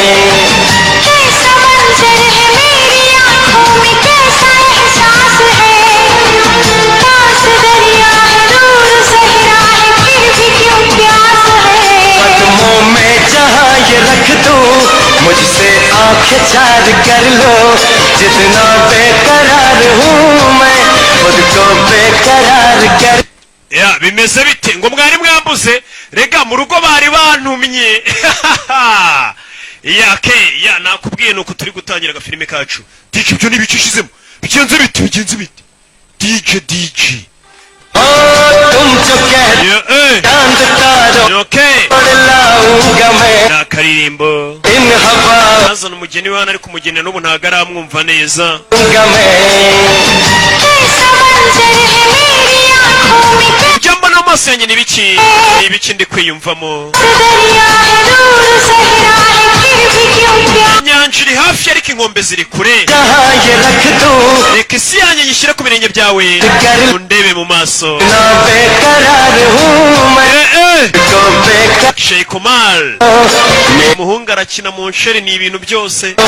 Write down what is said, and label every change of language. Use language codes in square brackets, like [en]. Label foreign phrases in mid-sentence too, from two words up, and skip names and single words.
[hi] रख दो मुझसे आंखें चार कर लो जितना बेकरार हूँ मैं खुद को बेकरार कर [rw] ya bimeze bite ngo mwari mwambuze rega mu rugo bari bantumye ya nakubwiye nuko turi gutangira agafilime kacu DJ byo nibicishizemo bigenze bite DJ [hi] तुम जो कहते चांद तारों तोड़ लाऊंगा मैं [rw] nakaririmbo [hi] इन हवाओं [rw] azana umugeni wana ariko umugeni n'ubu ntago aramwumva neza jambo n'amaso yanjye n'ibiki ndi kwiyumvamo inyanja iri hafi ariko inkombe ziri kure reka isi yanjye yishyire ku birenge byawe undebe mu maso Akshay Kumar umuhungu arakina mu nsheri ni ibintu byose